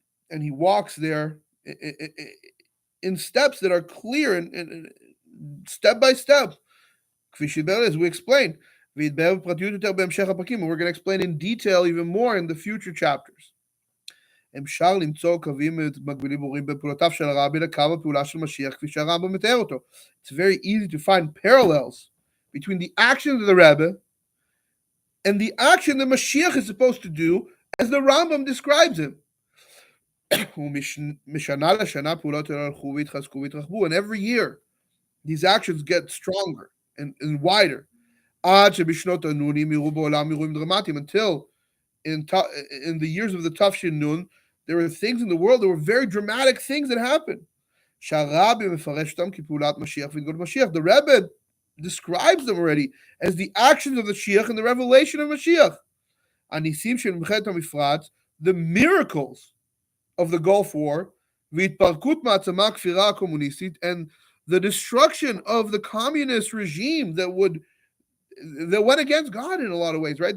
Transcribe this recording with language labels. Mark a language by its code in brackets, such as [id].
[en] And he walks there in steps that are clear and step by step. As we explained. And we're going to explain in detail even more in the future chapters. [he] אפשר למצוא קווים מקבילים ברורים בין פעולותיו של הרבי לקו הפעולה של משיח, כפי שהרמב"ם מתאר אותו. [en] It's very easy to find parallels between the actions of the Rebbe and the action that Mashiach is supposed to do as the Rambam describes him. [he] ומשנה לשנה פעולות האלה הלכו והתחזקו והתרחבו, [en] and every year these actions get stronger and wider. [he] עד שבשנות הנונים יראו בעולם אירועים דרמטיים, [en] until in the years of the Tafshin Nun, there were things in the world, there were very dramatic things that happened. [he] שהרבי מפרש אותם כפעולת משיח והתגלות משיח. [en] The Rebbe describes them already as the actions of the Mashiach and the revelation of Mashiach. [he] הניסים של מלחמת המפרץ, [en] the miracles of the Gulf War, [he] והתפרקות מעצמה הכפירה הקומוניסטית, [en] and the destruction of the communist regime that went against God in a lot of ways, right?